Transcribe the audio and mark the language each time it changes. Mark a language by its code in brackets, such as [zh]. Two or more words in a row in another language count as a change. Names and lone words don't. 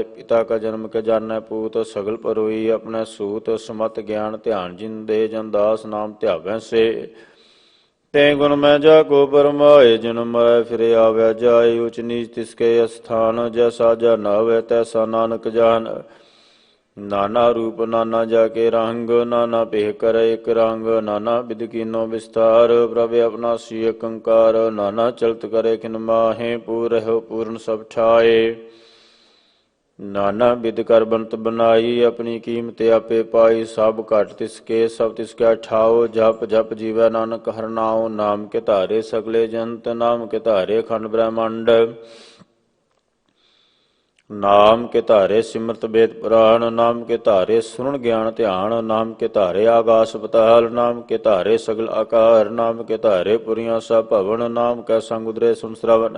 [pa] ਪਿਤਾ ਕਾ ਜਨਮ ਕੇ ਜਾਣੈ ਪੂਤ, ਸਗਲ ਪਰੋਈ ਆਪਣੈ ਸੂਤ। ਸਮਤ ਗਿਆਨ ਧਿਆਨ ਜਿਨ ਦੇ, ਜਨ ਦਾਸ ਨਾਮ ਧਿਆਵੈ ਸੇ। ਤੈ ਗੁਣ ਮੈਂ ਜਾ ਕੋ ਪਰਮਾਏ, ਜਨਮ ਮਰੈ ਫਿਰੇ ਆਵੈ ਜਾਏ। ਉਚ ਨੀਚ ਤਿਸ ਕੇ ਅਸਥਾਨ, ਜੈਸਾ ਜਨ ਆਵੈ ਤੈਸਾ ਨਾਨਕ ਜਾਨ। ਨਾਨਾ ਰੂਪ ਨਾਨਾ ਜਾਕੇ ਰੰਗ, ਨਾਨਾ ਪੇਹ ਕਰੇ ਏਕ ਰੰਗ, ਨਾਨਾ ਵਿਧ ਕੀਨੋ ਵਿਸਥਾਰ, ਪ੍ਰਭੁ ਅਵਿਨਾਸ਼ੀ ਕੰਕਾਰ, ਨਾਨਾ ਚਲਤ ਕਰੇ ਖਿਨ ਮਾਹੇ, ਪੂਰ ਹੋ ਪੂਰਣ ਸਬ ਠਾਏ। ਨਾਨਾ ਵਿਧ ਕਰ ਬਨਤ ਬਨਾਈ, ਅਪਨੀ ਕੀਮਤ ਆਪੇ ਪਾਈ, ਸਬ ਘਟ ਤਿਸਕੇ ਸਬ ਤਿਸਕੇ ਠਾਓ, ਜਪ ਜਪ ਜੀਵੈ ਨਾਨਕ ਹਰ ਨਾਓ, ਨਾਮ ਕੇ ਧਾਰੇ ਸਗਲੇ ਜੰਤ, ਨਾਮ ਕੇ ਧਾਰੇ ਖੰਡ ਬ੍ਰਹਮੰਡ, ਨਾਮ ਕੇ ਧਾਰੇ ਸਿਮਰਤ ਵੇਦ ਪੁਰਾਣ, ਨਾਮ ਕੇ ਧਾਰੇ ਸੁਨ ਗਿਆਨ ਧਿਆਨ, ਨਾਮ ਕੇ ਧਾਰੇ ਆਕਾਸ਼ ਪਤਾਲ, ਨਾਮ ਕੇ ਧਾਰੇ ਸਗਲ ਆਕਾਰ, ਨਾਮ ਕੇ ਧਾਰੇ ਪੁਰੀਆਂ ਸਬ ਭਵਨ, ਨਾਮ ਕੈ ਸੰਗ ਉਦਰੇ ਸੁਨ ਸ਼੍ਰਵਣ।